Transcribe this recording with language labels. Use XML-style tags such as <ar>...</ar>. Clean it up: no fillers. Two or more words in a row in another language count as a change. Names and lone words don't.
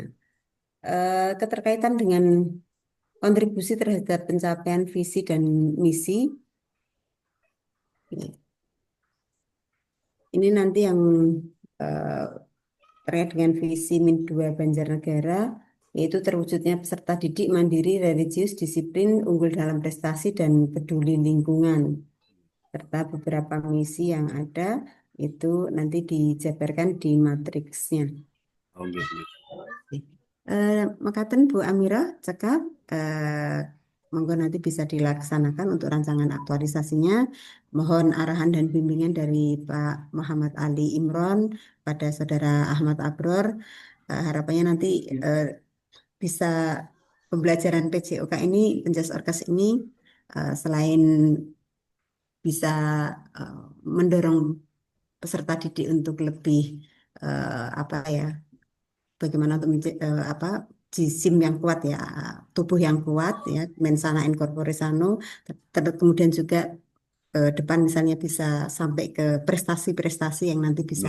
<id>Keterkaitan dengan kontribusi terhadap pencapaian visi dan misi, ya, ini nanti yang eh, terkait dengan visi Min 2 Banjarnegara, yaitu terwujudnya peserta didik mandiri, religius, disiplin, unggul dalam prestasi, dan peduli lingkungan. Serta beberapa misi yang ada itu nanti dijabarkan di matriksnya.</id> <jv>Oh, nggih, nggih. Mekaten Bu Amira cekap monggo</jv> <id>nanti bisa dilaksanakan untuk rancangan aktualisasinya. Mohon arahan dan bimbingan dari Pak Muhammad Ali Imron pada Saudara Ahmad Abror. Harapannya nanti eh, bisa pembelajaran PJOK ini, penjas orkes ini selain bisa eh, mendorong peserta didik untuk lebih apa ya, bagaimana untuk apa jisim yang kuat ya, tubuh yang kuat ya,</id> <la>mensana in corpore sano,</la> <id>kemudian juga depan misalnya bisa sampai ke prestasi-prestasi yang nanti bisa</id>